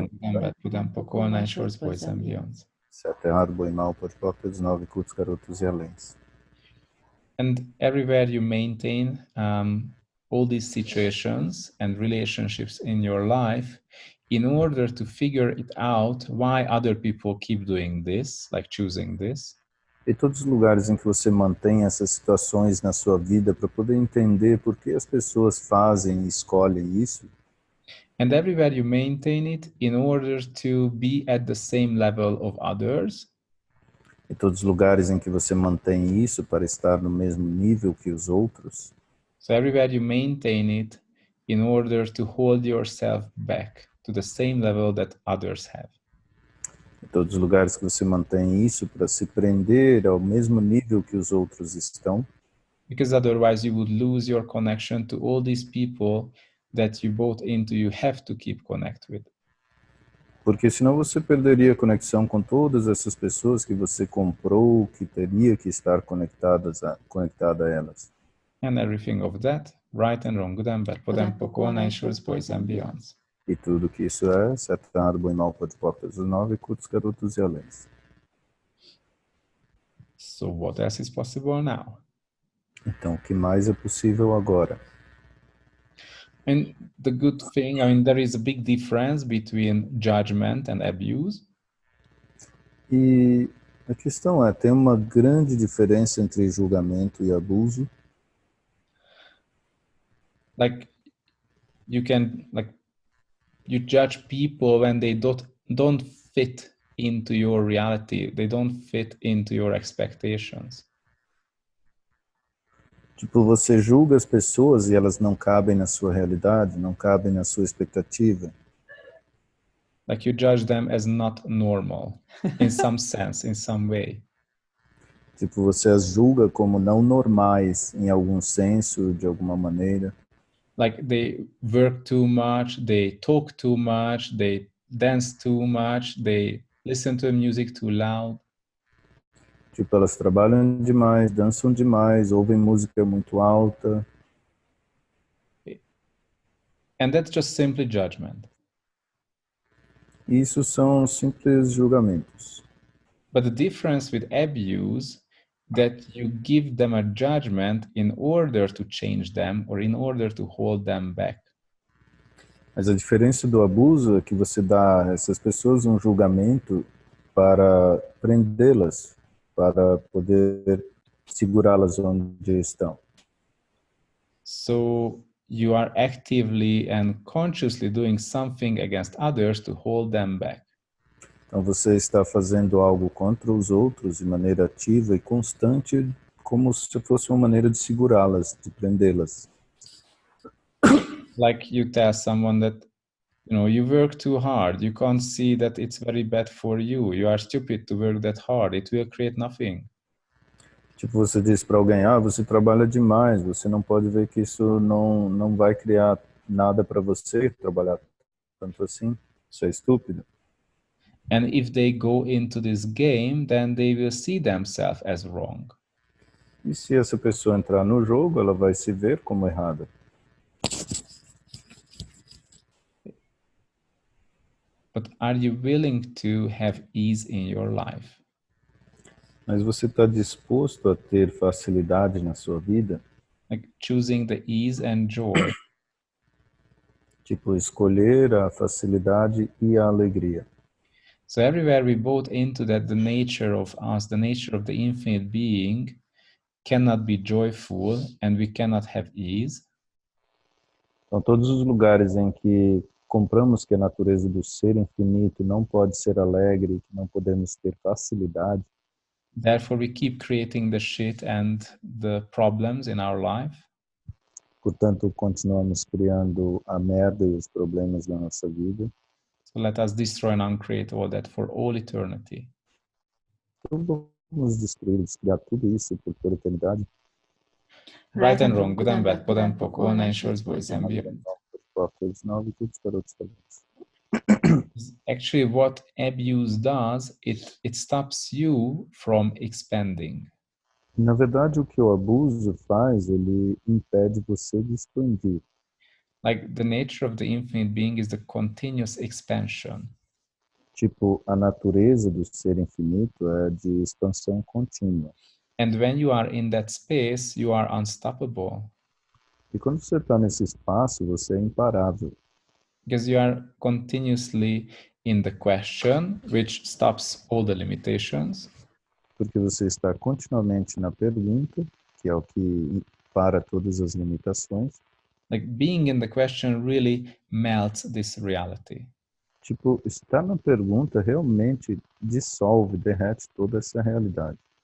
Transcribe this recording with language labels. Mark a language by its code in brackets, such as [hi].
[en] wrong, good and bad, good and poor, online, shorts, boys and beyond. [pt] certo, errado, bom e mal, pode próprios, nove cultos, garotos e aléns. [en] And everywhere you maintain all these situations and relationships in your life in order to figure it out why other people keep doing this, like choosing this. [pt] E todos os lugares em que você mantém essas situações na sua vida para poder entender por que as pessoas fazem e escolhem isso. [en] And everywhere you maintain it in order to be at the same level of others. [pt] E todos os lugares em que você mantém isso para estar no mesmo nível que os outros. [en] So everywhere you maintain it in order to hold yourself back to the same level that others have. [pt] Em todos os lugares que você mantém isso para se prender ao mesmo nível que os outros estão. [en] Because otherwise you would lose your connection to all these people that you bought into, you have to keep connect with. [pt] Porque senão você perderia a conexão com todas essas pessoas que você comprou, que teria que estar conectada a elas. [en] And everything of that, right and wrong, good and bad, podem pouco, nine shorts, boys and beyonds. [pt] E tudo que isso é, certo, errado, bom e mal, pode portas dos nove, cultos, garotos e aléns. [en] So what else is possible now? [pt] Então, o que mais é possível agora? [en] And the good thing, I mean, there is a big difference between judgment and abuse. [pt] E a questão é, tem uma grande diferença entre julgamento e abuso. [en] Like you judge people when they don't fit into your reality. They don't fit into your expectations. [pt] Tipo, você julga as pessoas e elas não cabem na sua realidade, não cabem na sua expectativa. [en] Like you judge them as not normal in some sense, in some way. [pt] Tipo, você as julga como não normais em algum senso, de alguma maneira. [en] Like they work too much, they talk too much, they dance too much, they listen to music too loud. [pt] Tipo, elas trabalham demais, dançam demais, ouvem música muito alta. [en] And that's just simply judgment. [pt] Isso são simples julgamentos. [en] But the difference with abuse that you give them a judgment in order to change them or in order to hold them back. [pt] Mas a diferença do abuso é que você dá a essas pessoas um julgamento para prendê-las, para poder segurá-las onde estão. [en] So you are actively and consciously doing something against others to hold them back. [pt] Então você está fazendo algo contra os outros de maneira ativa e constante, como se fosse uma maneira de segurá-las, de prendê-las. [en] Like you tell someone that, you work too hard. You can't see that it's very bad for you. You are stupid to work that hard. It will create nothing. [pt] Tipo, você diz para alguém, você trabalha demais, você não pode ver que isso não vai criar nada para você, trabalhar tanto assim, isso é estúpido. [en] And if they go into this game, then they will see themselves as wrong. [pt] E se essa pessoa entrar no jogo, ela vai se ver como errada. [en] But are you willing to have ease in your life? [pt] Mas você está disposto a ter facilidade na sua vida? [en] Like choosing the ease and joy. [pt] Tipo, escolher a facilidade e a alegria. [en] So everywhere we bought into that the nature of us, the nature of the infinite being cannot be joyful and we cannot have ease. [pt] Então, todos os lugares em que compramos que a natureza do ser infinito não pode ser alegre, que não podemos ter facilidade, [en] Therefore, we keep creating the shit and the problems in our life. [pt] portanto, continuamos criando a merda e os problemas da nossa vida. [en] So let us destroy and uncreate all that for all eternity. [pt] Então, vamos destruir, criar tudo isso por toda a eternidade. [en] Right and wrong, good and bad, podem pouco, nine shorts, boys and beyond. [pt] Todos 9, todos garotos, [en] Actually, what abuse does, it stops you from expanding. [pt] Na verdade, o que o abuso faz, ele impede você de expandir. [en] Like the nature of the infinite being is the continuous expansion. [pt] Tipo, a natureza do ser infinito é de expansão contínua. [en] And when you are in that space, you are unstoppable [pt] E quando você está nesse espaço, você é imparável, [en] because you are continuously in the question, which stops all the limitations. [pt] porque você está continuamente na pergunta, que é o que para todas as limitações. [en] Like being in the question really melts this reality. [pt] Tipo, estar na pergunta realmente dissolve, derrete toda essa realidade.